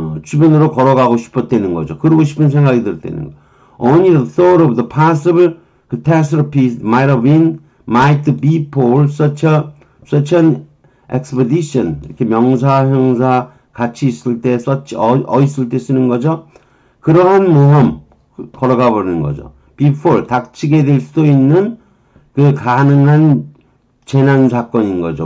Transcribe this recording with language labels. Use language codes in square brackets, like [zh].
[ko] 주변으로 걸어가고 싶었다는 거죠. 그러고 싶은 생각이 들 때는 거. [en] Only the thought of the possible catastrophe might befall such an expedition. [ko] 이렇게 명사, 형사 같이 있을 때 있을 때 쓰는 거죠. 그러한 모험 걸어가 버리는 거죠. before 닥치게 될 수도 있는 그 가능한 재난 사건인 거죠.